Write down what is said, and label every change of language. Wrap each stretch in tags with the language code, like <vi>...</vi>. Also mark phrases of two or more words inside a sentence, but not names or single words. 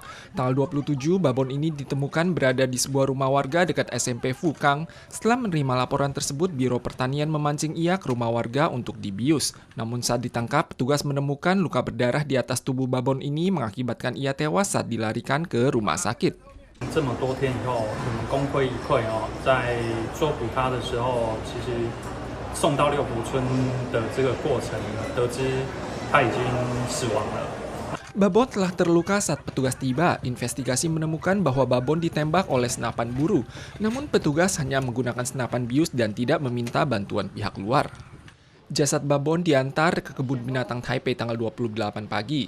<id>Tanggal 27, babon ini ditemukan berada di sebuah rumah warga dekat SMP Fukang. Setelah menerima laporan tersebut, Biro Pertanian memancing ia ke rumah warga untuk dibius. Namun saat ditangkap, petugas menemukan luka berdarah di atas tubuh babon ini mengakibatkan ia tewas saat dilarikan ke rumah sakit.</id> <zh>这么多天以后，我们功亏一篑在捉捕它的时候，其实送到六福村的这个过程，得知它已经死亡了。</zh> <id>Babon telah terluka saat petugas tiba. Investigasi menemukan bahwa babon ditembak oleh senapan buru. Namun petugas hanya menggunakan senapan bius dan tidak meminta bantuan pihak luar. Jasad babon diantar ke kebun binatang Taipei tanggal 28 pagi.</id>